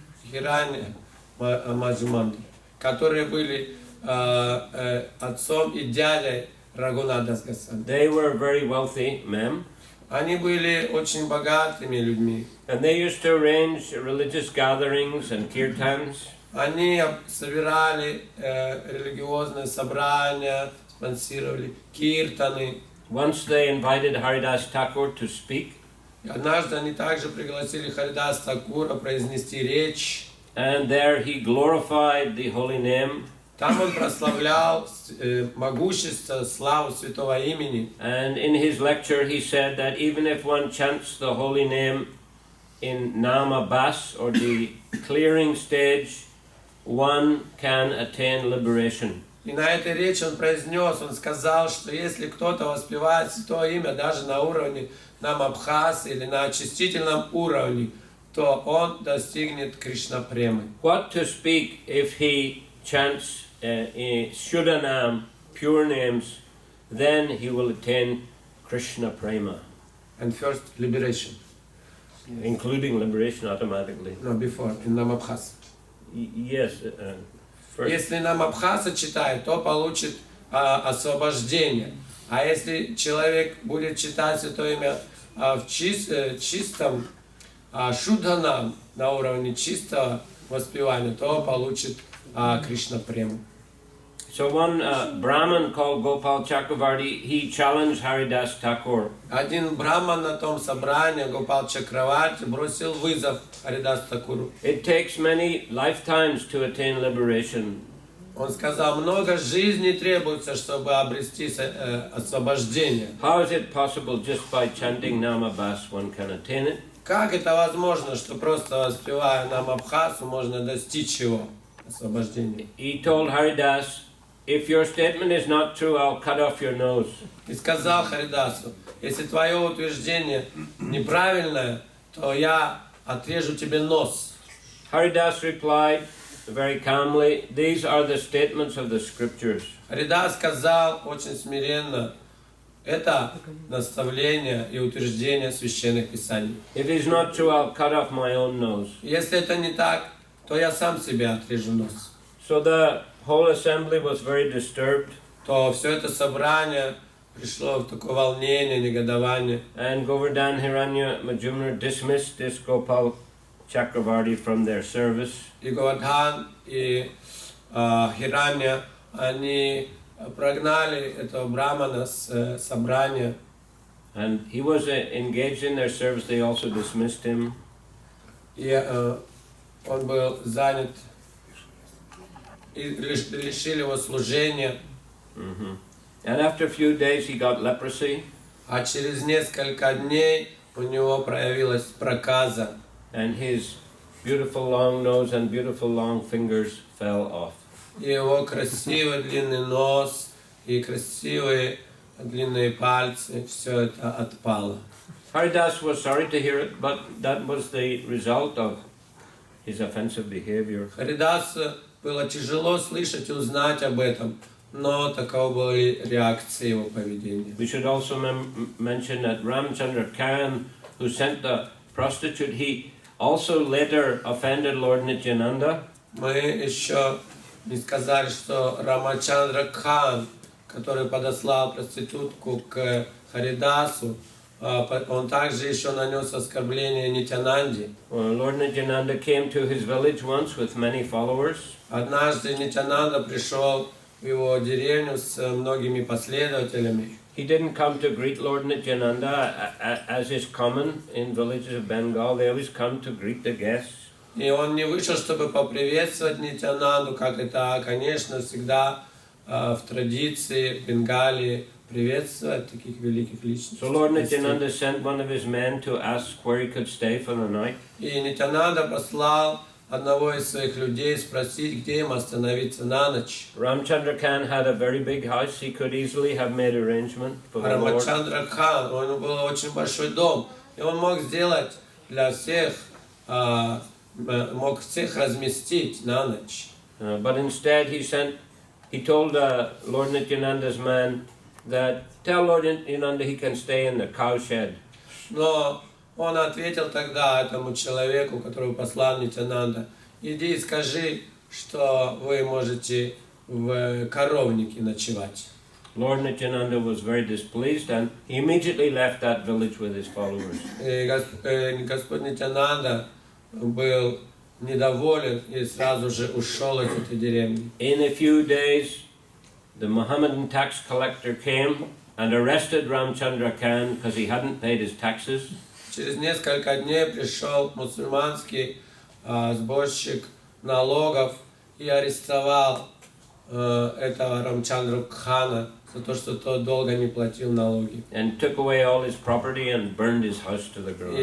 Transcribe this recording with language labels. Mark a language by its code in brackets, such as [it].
[ru] Хирань Маджумарда, которые были отцом и дядей Рагунатха Дас Госвами. [en] They were very wealthy men. [ru] Они были очень богатыми людьми. [en] And they used to arrange religious gatherings and kirtans. [ru] Они собирали религиозные собрания, спонсировали киртаны. [en] Once they invited Harидasa Thakur to speak. [ru] Однажды они также пригласили Харидаса Тхакура произнести речь. [en] And there he glorified the holy name. [ru] Там он прославлял могущество, славу святого имени. [en] And in his lecture he said that even if one chants the holy name in Nama Bas, or the clearing stage, one can attain liberation. [ru] И на этой речи он произнес, он сказал, что если кто-то воспевает святое имя даже на уровне Намабхаса или на очистительном уровне, то он достигнет Кришна-премы. [en] What to speak if he chants Shuddhanam, pure names, then he will attain Krishna Prema. And first liberation. Including liberation automatically. No, before, in Namabhasa. Yes. First. [ru] Если Намабхаса читает, то получит освобождение. А если человек будет читать святое имя в чистом Шудханам, на уровне чистого воспевания, то получит Кришна-прему. [en] So one Brahmin called Gopal Chakravarti, he challenged Haridasa Thakur. [ru] Один браман на том собрании, Гопал Чакраварти, бросил вызов Харидасу Тхакуру. [en] It takes many lifetimes to attain liberation. [ru] Он сказал, много жизней требуется, чтобы обрести освобождение. [en] How is it possible just by chanting Nama Bas one can attain it? [ru] Как это возможно, что просто воспевая Намабхасу можно достичь его освобождения? [en] He told Haridas, if your statement is not true, I'll cut off your nose. [ru] И сказал Харидасу, если твое утверждение неправильное, то я отрежу тебе нос. [en] Haridas replied very calmly, these are the statements of the scriptures. [ru] Харидас сказал очень смиренно, это наставление и утверждение священных писаний. [en] If it is not true, I'll cut off my own nose. [ru] Если это не так, то я сам себе отрежу нос. [en] So the whole assembly was very disturbed. [ru] То все это собрание пришло в такое волнение, негодование. [en] And Govardhan Hiranya Majumdar dismissed this Gopal Chakravarti from their service. [ru] И Говардхан, и Хиранья, они прогнали этого брамана с собрания. [en] And he was engaged in their service. They also dismissed him. [ru] И он был занят, и лишили его служения. [en] And after a few days, he got leprosy. [ru] А через несколько дней у него проявилась проказа. [en] And his beautiful long nose and beautiful long fingers fell off. [ru] И его красивый длинный нос и красивые длинные пальцы, все это отпало. [en] Haridas was sorry to hear it, but that was the result of his offensive behavior. [ru] Харидасу было тяжело слышать и узнать об этом, но такова была реакция его поведения. [en] We should also mention that Ramchandra Khan, who sent the prostitute, he also later offended Lord Nityananda. [ru] Мы еще не сказали, что Рамачандра Кхан, который подослал проститутку к Харидасу, он также еще нанес оскорбление Нитянанде. [en] Lord Nityananda came to his village once with many followers. [ru] Однажды Нитянанда пришел в его деревню с многими последователями. [en] He didn't come to greet Lord Nityananda as is common in villages of Bengal. They always come to greet the guests. [ru] И он не вышел, чтобы поприветствовать Нитянанду, как это, конечно, всегда в традиции в Бенгалии приветствовать таких великих личностей. [en] So Lord Nityananda sent one of his men to ask where he could stay for the night. [ru] И Нитянанда послал одного из своих людей спросить, где им остановиться на ночь. [en] Ramchandra Khan had a very big house. He could easily have made arrangement for the Lord. [ru] Рамачандра Кхан, у него был очень большой дом, и он мог сделать для всех, мог всех разместить на ночь. [en] But instead he told Lord Nityananda's man that tell Lord Nityananda he can stay in the cow shed. [ru] Но он ответил тогда этому человеку, которого послал Нитянанда: иди и скажи, что вы можете в коровнике ночевать. [en] Lord Nityananda was very displeased and he immediately left that village with his followers. [ru] И Господь Нитянанда был недоволен и сразу же ушел из этой деревни. [en] In a few days, the Mohammedan tax collector came and arrested Ramchandra Khan because he hadn't paid his taxes. [ru] Через несколько дней пришел мусульманский сборщик налогов и арестовал этого Рамчандру Кхана за то, что тот долго не платил налоги. [en] And took away all his property and burned his house to the ground.